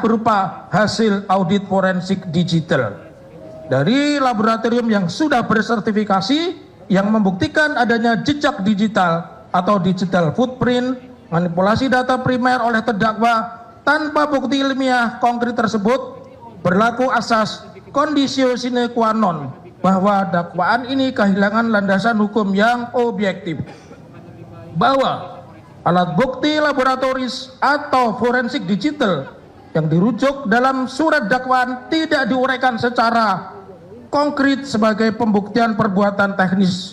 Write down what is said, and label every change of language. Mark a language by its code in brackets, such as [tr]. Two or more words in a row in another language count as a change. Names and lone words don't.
[id] berupa hasil audit forensik digital dari laboratorium yang sudah bersertifikasi yang membuktikan adanya jejak digital atau [en] digital footprint, [id] manipulasi data primer oleh terdakwa tanpa bukti ilmiah konkret tersebut berlaku asas [la] conditio sine qua non [id] bahwa dakwaan ini kehilangan landasan hukum yang objektif, bahwa alat bukti laboratoris atau forensik digital yang dirujuk dalam surat dakwaan tidak diuraikan secara konkret sebagai pembuktian perbuatan teknis